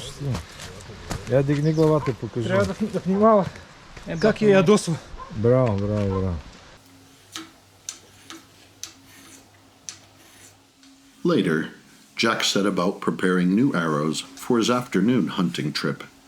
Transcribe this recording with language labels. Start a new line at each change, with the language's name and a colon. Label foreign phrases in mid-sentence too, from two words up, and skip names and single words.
Bulgarian: Я дигни главата, покажи. Трябва да внимава. Как я ядосва. Браво.
English: Later, Jack set about preparing new arrows for his afternoon hunting trip.